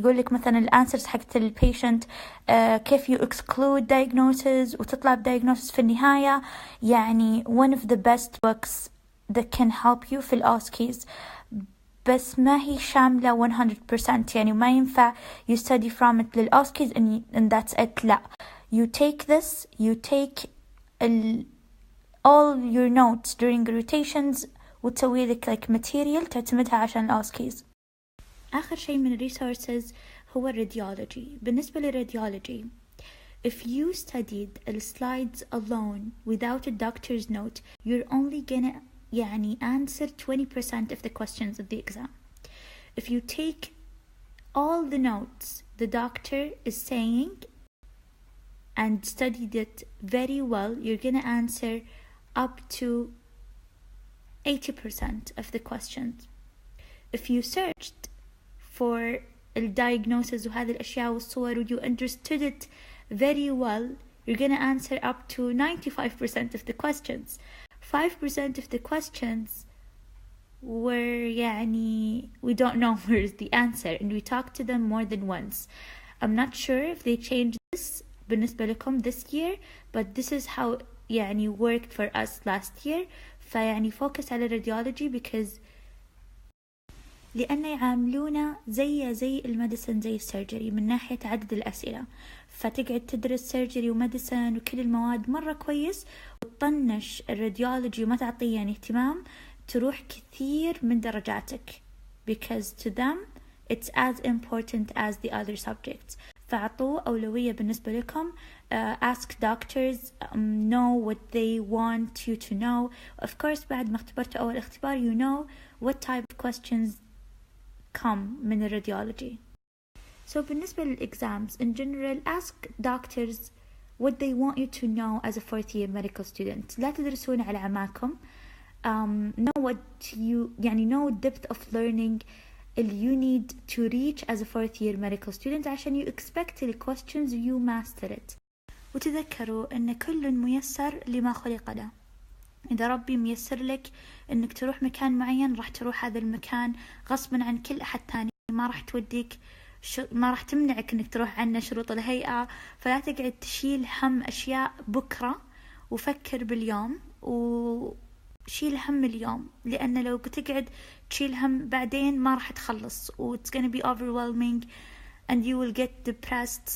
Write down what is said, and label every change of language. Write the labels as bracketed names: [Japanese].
[Arabic] يقول لك مثلا الانسرز حقت البيشنت، كيف [English] you exclude diagnosis [Arabic] وتطلع diagnosis في النهاية. [English] يعني one of the best books that can help you [Arabic] في الأوسكيز، بس ما هي شاملة 100%. يعني ما ينفع [English] you study from it للأوسكيز and that's it. لا, you take this, you take all your notes during rotations [Arabic] وتسوي لك [English] like material [Arabic] تعتمدها عشان الأوسكيز. آخر شيء من resources هو الراديولوجي. بالنسبة للراديولوجي [English] if you studied the slides alone without a doctor's note you're only gonna يعني answer 20% of the questions of the exam. If you take all the notes the doctor is saying and studied it very well, you're gonna answer up to 80% of the questions. If you searched for the diagnosis [Arabic] وهذه الأشياء والصور [English] and you understood it very well, you're gonna answer up to 95% of the questions. 5% of the questions were يعني we don't know where's the answer and we talked to them more than once. I'm not sure if they changed this [Arabic] بالنسبة لكم [English] this year, but this is how يعني worked for us last year. [Arabic] فيعني focus على radiology because لأن يعاملونا زي الميديسن زي السيرجري من ناحية عدد الأسئلة. فتقعد تدرس سيرجري وميديسن وكل المواد مرة كويس وتطنش الراديولوجي وما تعطيه يعني اهتمام، تروح كثير من درجاتك [English] because to them it's as important as the other subjects. [Arabic] فأعطوه أولوية بالنسبة لكم. [English] Ask doctors, know what they want you to know. Of course [Arabic] بعد ما اختبرتوا أول اختبار [English] you know what type of questions come من الراديولوجي. So بالنسبة للexams in general ask doctors what they want you to know as a fourth year medical student. [Arabic] لا تدرسون على عماكم. [English] Know what you يعني know depth of learning اللي you need to reach as a fourth year medical student عشان you expect the questions you master it. [Arabic] وتذكروا أن كل ميسر لما خلق له. إذا ربي ميسر لك أنك تروح مكان معين راح تروح هذا المكان غصبا عن كل أحد تاني. ما راح توديك ما راح تمنعك أنك تروح عنا شروط الهيئة. فلا تقعد تشيل هم أشياء بكرة وفكر باليوم وشيل هم اليوم، لأن لو تقعد تشيل هم بعدين ما راح تخلص و [English] it's gonna be overwhelming and you will get depressed.